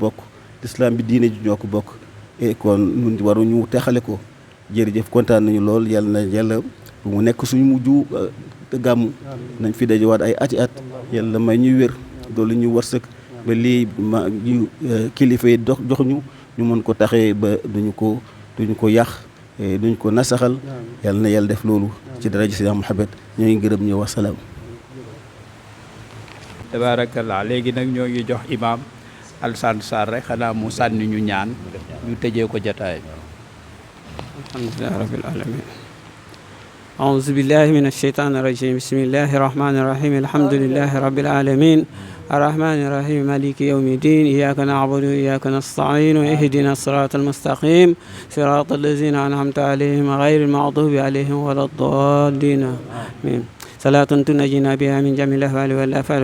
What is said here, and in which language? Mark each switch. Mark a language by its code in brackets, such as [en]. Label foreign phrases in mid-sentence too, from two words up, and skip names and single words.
[wo] bokk lislaam bi diine ji ñoo ko bokk kon ñun waruñu texale ko jërëjëf kontaan nañu lool yàlla na yàlla bu mu nekk suñu mujju gàmmu nañ fi dajewaat ay ati at yàlla may ñuy wér doolu ñu wërsëg ba lii kilifa yi jox ñu mën ko taxee ba duñu duñ ko yàq duñ ko nasaxal yàlla na yàlla def loolu ci daraja Seydina Muhammad ñoo ngi gërëm ñëw wasalaam. tabaarakallaa léegi nag ñoo ngi jox imaam Alsaan Sarr rek xanaa mu sànni ñu ñaan ñu tëjee ko jataay bi. [ar] الحمد لله رب العالمين أعوذ بالله من الشيطان الرجيم بسم الله الرحمن الرحيم الحمد لله رب العالمين الرحمن الرحيم مالك يوم الدين إياك نعبد وإياك نستعين واهدنا الصراط المستقيم صراط الذين أنعمت عليهم غير المغضوب عليهم ولا الضالين آمين صلاة تنجينا بها من جميع الأهوال والآفات